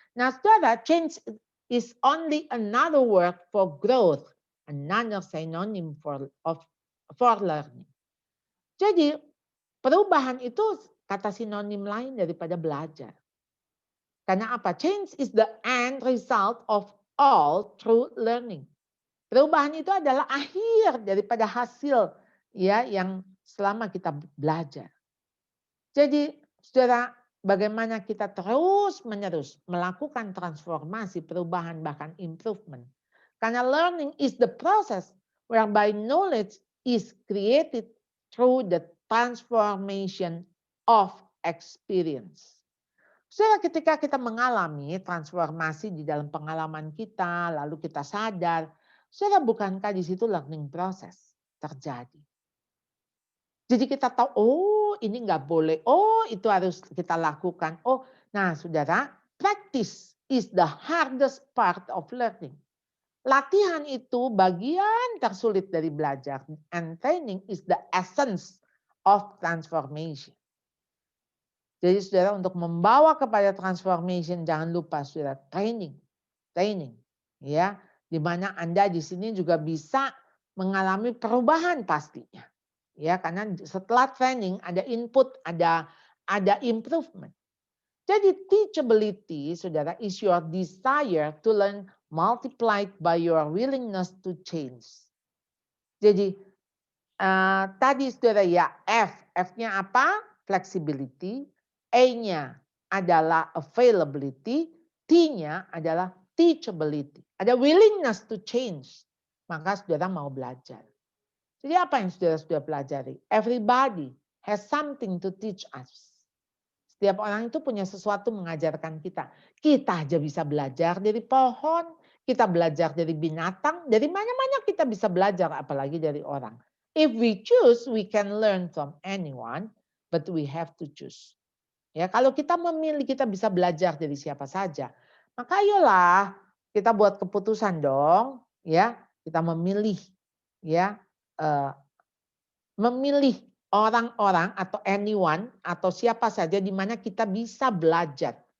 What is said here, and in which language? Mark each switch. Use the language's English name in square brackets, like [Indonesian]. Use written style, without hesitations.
[English] Nah, saudara, change is only another word for growth, another synonym for learning. [Indonesian] Jadi, perubahan itu kata sinonim lain daripada belajar. Karena apa? [English] Change is the end result of all true learning. [Indonesian] Perubahan itu adalah akhir daripada hasil ya yang selama kita belajar. Jadi, saudara, bagaimana kita terus-menerus melakukan transformasi, perubahan, bahkan improvement. [English] Karena learning is the process whereby knowledge is created through the transformation of experience. [Indonesian] Saudara, ketika kita mengalami transformasi di dalam pengalaman kita, lalu kita sadar, saudara, bukankah di situ learning process terjadi? Jadi kita tahu, oh ini nggak boleh, oh itu harus kita lakukan. [English] Oh, nah saudara, practice is the hardest part of learning. [Indonesian] Latihan itu bagian tersulit dari belajar. [English] And training is the essence of transformation. [Indonesian] Jadi saudara, untuk membawa kepada transformation, jangan lupa saudara, training. Ya, di mana Anda di sini juga bisa mengalami perubahan pastinya. Ya, karena setelah training ada input, ada improvement. [English] Jadi teachability, saudara, is your desire to learn multiplied by your willingness to change. [Indonesian] Jadi tadi saudara ya, F-nya apa? Flexibility, A-nya adalah availability, T-nya adalah teachability. Ada [English] willingness to change. [Indonesian] Maka saudara mau belajar. Jadi apa yang saudara pelajari? [English] Everybody has something to teach us. [Indonesian] Setiap orang itu punya sesuatu mengajarkan kita. Kita aja bisa belajar dari pohon, kita belajar dari binatang, dari mana-mana kita bisa belajar, apalagi dari orang. [English] If we choose, we can learn from anyone, but we have to choose. [Indonesian] Ya, kalau kita memilih, kita bisa belajar dari siapa saja. Maka ayolah kita buat keputusan dong, ya, kita memilih, ya. Memilih orang-orang atau anyone atau siapa saja di mana kita bisa belajar.